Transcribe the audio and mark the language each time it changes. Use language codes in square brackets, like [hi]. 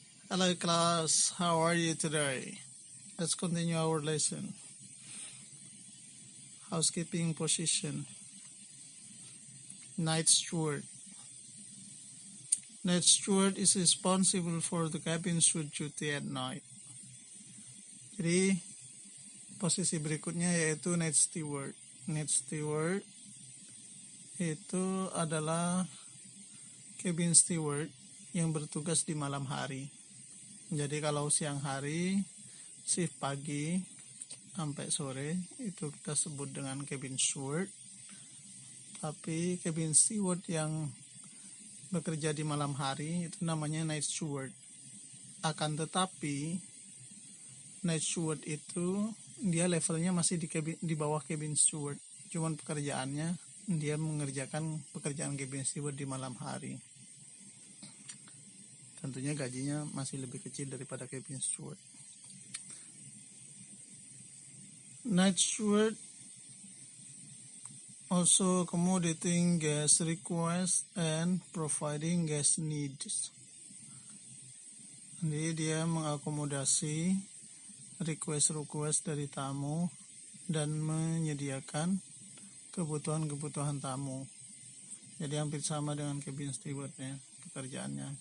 [en] Hello class, how are you today? Let's continue our lesson. Housekeeping position. Night steward. Night steward is responsible for the cabin steward duty at night. [id] Jadi posisi berikutnya yaitu night steward. Night steward itu adalah cabin steward yang bertugas di malam hari. Jadi kalau siang hari, shift pagi sampai sore itu kita sebut dengan cabin steward. Tapi cabin steward yang bekerja di malam hari itu namanya night steward. Akan tetapi night steward itu dia levelnya masih di bawah cabin steward. Cuman pekerjaannya dia mengerjakan pekerjaan cabin steward di malam hari. Tentunya gajinya masih lebih kecil daripada cabin steward. [en] Night steward also accommodating guest requests and providing guest needs. [id] Jadi dia mengakomodasi request dari tamu dan menyediakan kebutuhan tamu. Jadi hampir sama dengan cabin steward ya pekerjaannya.